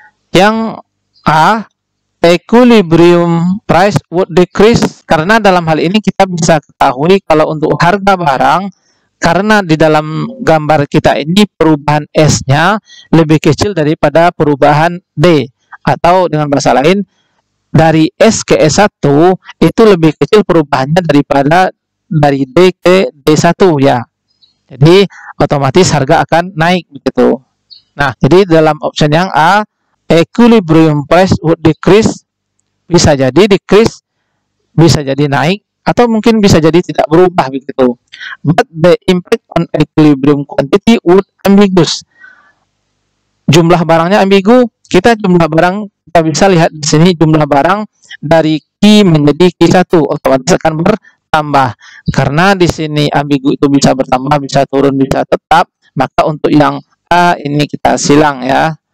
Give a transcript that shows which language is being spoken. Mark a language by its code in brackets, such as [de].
[id] Yang A, [en] equilibrium price would decrease, [id] karena dalam hal ini kita bisa ketahui kalau untuk harga barang, karena di dalam gambar kita ini perubahan S-nya lebih kecil daripada perubahan D, atau dengan bahasa lain dari S ke S1 itu lebih kecil perubahannya daripada dari D ke D1 ya. Jadi otomatis harga akan naik begitu. Nah, jadi dalam option yang A, [en] equilibrium price would decrease, [id] bisa jadi decrease, bisa jadi naik, atau mungkin bisa jadi tidak berubah begitu. [en] But the impact on equilibrium quantity would ambiguous. [id] Jumlah barangnya ambigu. Kita jumlah barang, kita bisa lihat di sini jumlah barang dari Q menjadi Q1 otomatis akan bertambah. Karena di sini ambigu itu bisa bertambah, bisa turun, bisa tetap, maka untuk yang A ini kita silang ya.